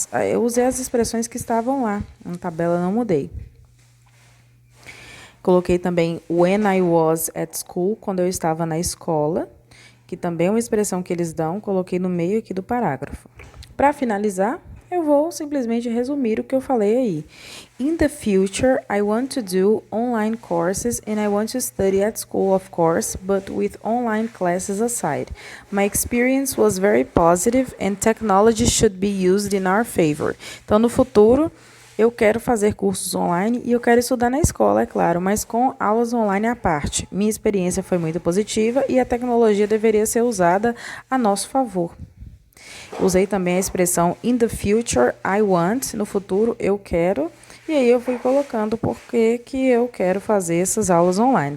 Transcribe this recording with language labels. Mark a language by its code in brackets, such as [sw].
[pt] Eu usei as expressões que estavam lá, na tabela não mudei. Coloquei também [en] when I was at school, [pt] quando eu estava na escola, que também é uma expressão que eles dão, coloquei no meio aqui do parágrafo. Para finalizar, eu vou simplesmente resumir o que eu falei aí. [en] In the future, I want to do online courses and I want to study at school, of course, but with online classes aside. My experience was very positive and technology should be used in our favor. [pt] Então, no futuro, eu quero fazer cursos online e eu quero estudar na escola, é claro, mas com aulas online à parte. Minha experiência foi muito positiva e a tecnologia deveria ser usada a nosso favor. Usei também a expressão [en] in the future I want, [pt] no futuro eu quero, e aí eu fui colocando porque que eu quero fazer essas aulas online.